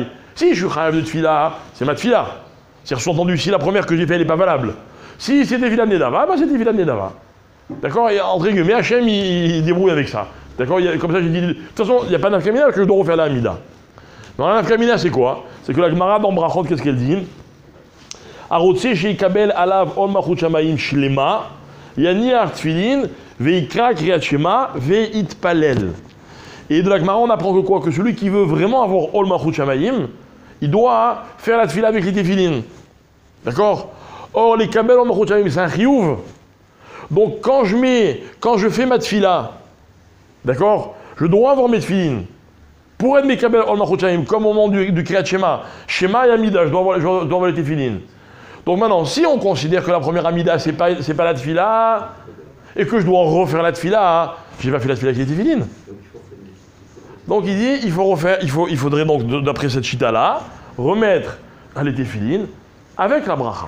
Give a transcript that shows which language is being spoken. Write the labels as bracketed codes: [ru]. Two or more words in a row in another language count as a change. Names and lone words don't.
[fr] Si je suis chayav de tefila, c'est ma tefila. C'est sous-entendu, si la première que j'ai faite, elle n'est pas valable. Si c'est tefila de Nedava, bah c'est tefila de Nedava. D'accord? Et entre guillemets, Hachem, il débrouille avec ça. D'accord? Comme ça, j'ai dit, de toute façon, il n'y a pas d'infirmière que je dois refaire la Hamida. Non, la nafkamina, c'est quoi? C'est que la Gemara dans Brachot, qu'est-ce qu'elle dit? [he] הרוצה שיקבל עליו עול מלכות שמים שלמה, יניח תפילין, ויקרא קריאת שמע, ויתפלל. [fr] Et de la Gemara, on apprend que quoi? Que celui qui veut vraiment avoir [he] עול מלכות שמים, [fr] il doit faire la tfila avec les tefilin. D'accord? Or, les [he] קבל עול מלכות שמים, [fr] c'est un chiyuv. Donc, quand je fais ma tfila, d'accord? Je dois avoir mes tefilin. Pour être mes [he] קבל עול מלכות שמים, [fr] comme au moment du [he] קריאת שמע, שמע [fr] et amida, je dois avoir les tefilin. Donc maintenant, si on considère que la première amida, c'est pas la tfila, et que je dois refaire la tfila, j'ai pas fait la tfila avec les tefilin. Donc il dit, il faudrait donc, d'après cette chita-là, remettre les tefilin avec la bracha.